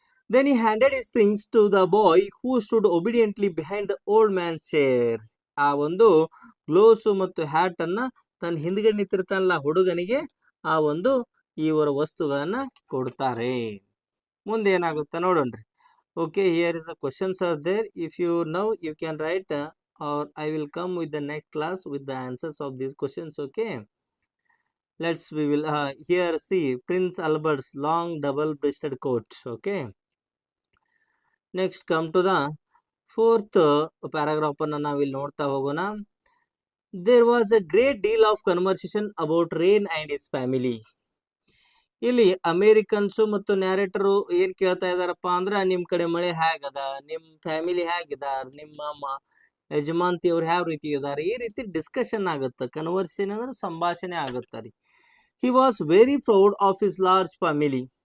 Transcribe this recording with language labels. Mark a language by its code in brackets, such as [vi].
[en] Then he handed his things to the boy who stood obediently behind the old man chair. [kn] ಆ ಒಂದು gloves ಮತ್ತು hat ಅನ್ನ ತನ್ನ ಹಿಂದ್ಗಡೆ ನಿಂತಿರ್ತಾನಲ್ಲ ಹುಡುಗನಿಗೆ ಆ ಒಂದು ಇವರ ವಸ್ತುಗಳನ್ನ ಕೊಡ್ತಾರೆ. ಮುಂದೆ ಏನಾಗುತ್ತೆ ನೋಡೋಣ್ರಿ. [en] Okay, here is the questions are there. If you know, you can write or I will come with the next class with the answers of these questions. Okay, we will here see Prince Albert's long double-breasted coat. Okay, next come to the fourth paragraph [kn] ಅನ್ನ ನಾವಿಲ್ಲಿ ನೋಡ್ತಾ ಹೋಗೋಣ. [en] There was a great deal of conversation about Rain and his family. [kn] ಇಲ್ಲಿ Americans ಮತ್ತು ನ್ಯಾರೇಟರು ಏನ್ ಕೇಳ್ತಾ ಇದಾರಪ್ಪ ಅಂದ್ರ, ನಿಮ್ ಕಡೆ ಮಳೆ ಹೇಗದ, ನಿಮ್ ಫ್ಯಾಮಿಲಿ ಹೇಗಿದಾರ, ನಿಮ್ಮ ಯಜಮಾಂತಿ ಅವ್ರು ಯಾವ ರೀತಿ ಇದಾರೆ, ಈ ರೀತಿ ಡಿಸ್ಕಷನ್ ಆಗುತ್ತ. ಕನ್ವರ್ಸೇಷನ್ ಅಂದ್ರೆ ಸಂಭಾಷಣೆ ಆಗುತ್ತಾರೆ. [en] He was very proud of his large family.